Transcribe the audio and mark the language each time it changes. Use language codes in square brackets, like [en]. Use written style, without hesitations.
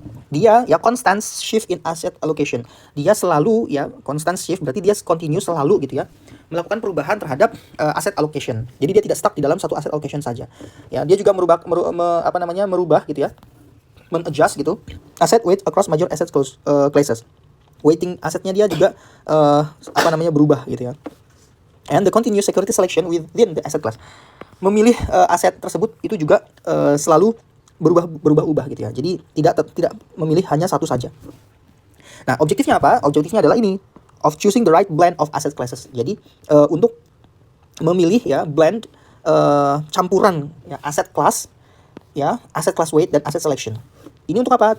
[id] Dia ya [en] constant shift in asset allocation. [id] Dia selalu ya constant shift, berarti dia continue selalu gitu ya, melakukan perubahan terhadap asset allocation. Jadi dia tidak stuck di dalam satu asset allocation saja. Ya, dia juga merubah gitu ya, men-adjust gitu [en] asset weight across major asset classes. [id] Weighting asetnya dia juga berubah gitu ya. [en] And the continuous security selection within the asset class. [id] Memilih aset tersebut itu juga selalu berubah-ubah gitu ya. Jadi tidak memilih hanya satu saja. Nah, objektifnya apa? Objektifnya adalah ini, [en] of choosing the right blend of asset classes. [id] Jadi untuk memilih ya blend campuran ya aset class weight dan asset selection. Ini untuk apa?